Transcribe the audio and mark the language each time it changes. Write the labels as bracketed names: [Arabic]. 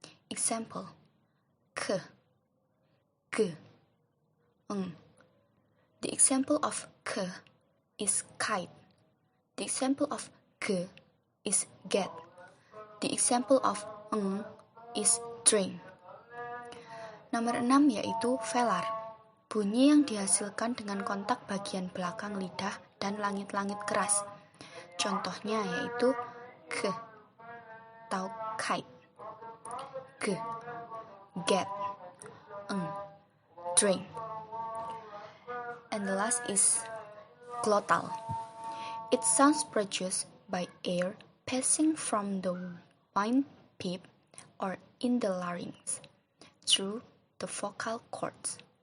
[English] Example, k, g, ng. The example of k is kite. The example of g is get. The example of ng is drink. [Indonesian] Nomor 6 yaitu velar. Bunyi yang dihasilkan dengan kontak bagian belakang lidah dan langit-langit keras. Contohnya yaitu g atau [English] kite, g, get, drink. And the last is glottal. It sounds produced by air passing from the windpipe or in the larynx through the vocal cords.